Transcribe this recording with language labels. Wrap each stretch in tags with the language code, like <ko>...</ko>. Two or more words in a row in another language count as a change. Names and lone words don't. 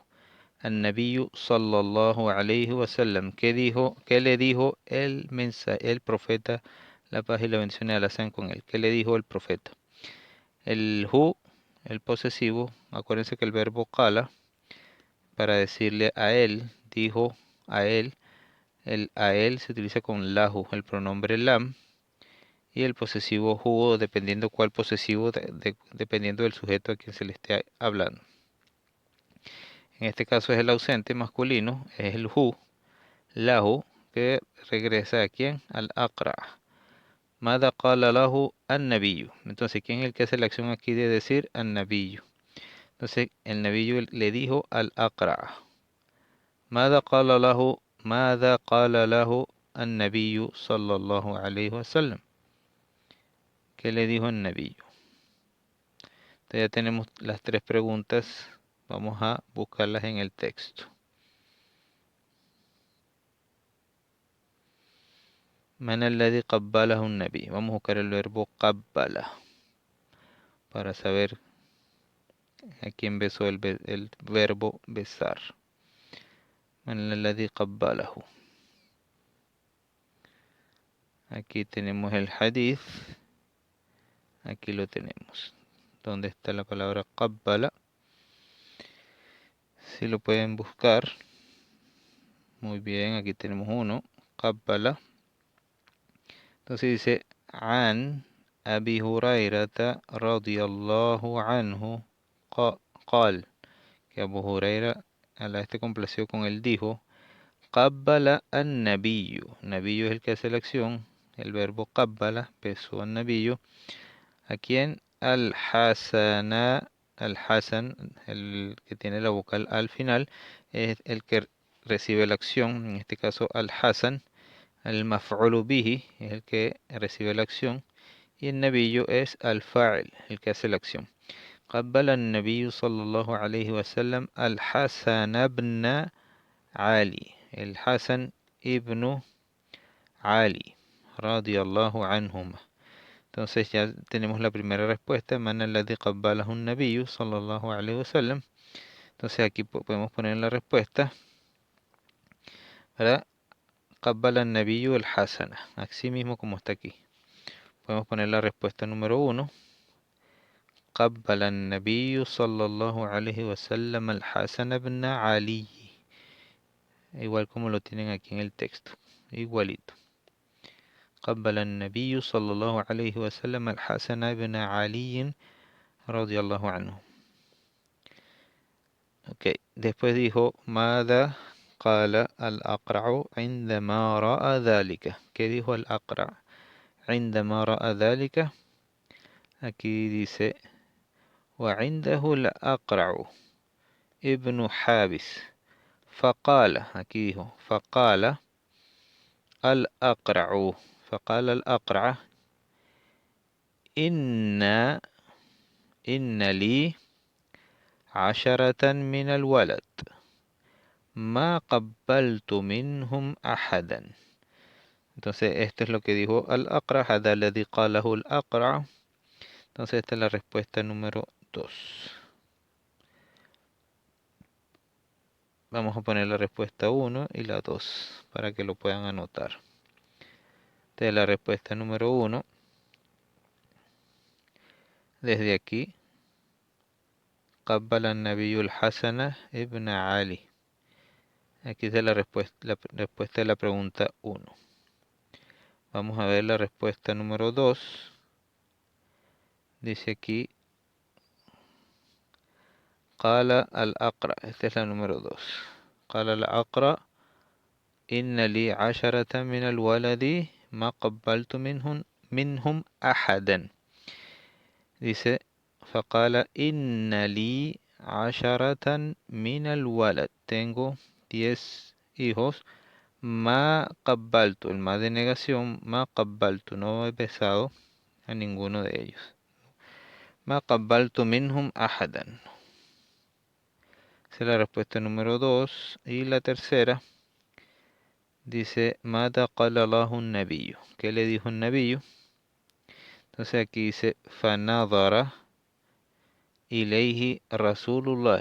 <ar>النبي صلى الله عليه وسلم.</ar> <es>¿Qué le dijo el profeta? La paz y la bendición de Allah con él. ¿Qué le dijo el profeta? El hu, el posesivo, acuérdense que el verbo qala, para decirle a él, dijo a él, el a él se utiliza con lahu, el pronombre lam, y el posesivo hu, dependiendo cuál posesivo, dependiendo del sujeto a quien se le esté hablando. En este caso es el ausente masculino, es el hu, lahu, que regresa a quién, al aqra.</es> <ar>ماذا قال له النبي.</ar> <es>Entonces, ¿quién es el que hace la acción aquí de decir an-nabiyyu? Entonces, el nabiyyu le dijo al aqra.</es> <ar>ماذا قال له ماذا قال له النبي صلى الله عليه وسلم.</ar> <es>¿Qué le dijo el nabiyyu? Entonces ya tenemos las tres preguntas. Vamos a buscarlas en el texto.</es> <ar>من الذي قبله النبي.</ar> <es>Vamos a buscar el verbo qabbala para saber a quién besó el verbo besar.</es> <ar>من الذي قبله.</ar> <es>Aquí tenemos el hadith. Aquí lo tenemos. ¿Dónde está la palabra qabbala? Si lo pueden buscar. Muy bien, aquí tenemos uno. Qabbala. Entonces dice,</es> <ar>عن أبي هريرة رضي الله عنه قال.</ar> <es>Que Abu Huraira, Allah esté complacido con él, dijo,</es> <ar>قبل النبي.</ar> <es>Nabiyyu es el que hace la acción. El verbo qabbala, besó an nabiyyu. ¿A quién? Al-Hasana. Al-Hasan, el que tiene la vocal al final, es el que recibe la acción. En este caso, Al-Hasan.</es> <ar>المفعول به</ar> <es>es el que recibe la acción. Y el nabiyyu es Al-Fa'il, el que hace la acción.</es> <ar>قبل النبي صلى الله عليه وسلم الحسن بن علي. الحسن ابن علي رضي الله عنهما.</ar> <es>Entonces ya tenemos la primera respuesta.</es> <ar>من الذي قبله النبي صلى الله عليه وسلم.</ar> <es>Entonces aquí podemos poner la respuesta, ¿verdad?</es> <ar>قبل النبي الحسن.</ar> <es>Así mismo como está aquí. Podemos poner la respuesta número 1.</es> <ar>قبل النبي صلى الله عليه وسلم الحسن بن علي.</ar> <es>Igual como lo tienen aquí en el texto. Igualito.</es> <ar>قبل النبي صلى الله عليه وسلم الحسن بن علي رضي الله عنه.</ar> <es>Ok. Después dijo,</es> <ar>ماذا قال الأقرع عندما رأى ذلك.</ar> <es>¿Qué dijo el أقرع</es> <ar>عندما رأى ذلك?</ar> <es>Aquí dice,</es> <ar>وعنده الأقرع ابن حابس فقال.</ar> <es>Aquí dijo,</es> <ar>فقال الأقرع. فقال الأقرع إن لي 10 من الولد ما قبلت منهم أحدا.</ar> <es>Entonces esto es lo que dijo al-Aqra.</es> <ar>هذا الذي قاله الأقرع.</ar> <es>Entonces esta es la respuesta número 2. Vamos a poner la respuesta 1 y la 2 para que lo puedan anotar. Esta es la respuesta número 1. Desde aquí,</es> <ar>قبل النبي الحسن ابن علي.</ar> <es>Aquí está la respuesta de la pregunta 1. Vamos a ver la respuesta número 2. Dice aquí,</es> <ar>قال الأقرع.</ar> <es>Esta es la número 2.</es> <ar>قال الأقرع إن لي عشرة من الولد ما قبلت منهم أحدا. Dice, فقال إن لي عشرة من الولد.</ar> <es>Tengo 10 hijos.</es> <ar>ما قبلت,</ar> <es>el ma de negación,</es> <ar>ما قبلت,</ar> <es>no he besado a ninguno de ellos.</es> <ar>ما قبلت منهم أحدا.</ar> <es>Esa es la respuesta número 2. Y la tercera dice,</es> <ar>ماذا قال له نبي.</ar> <es>¿Qué le dijo un nabiyo? Entonces aquí dice,</es> <ar>فنظر إليه رسول الله.</ar>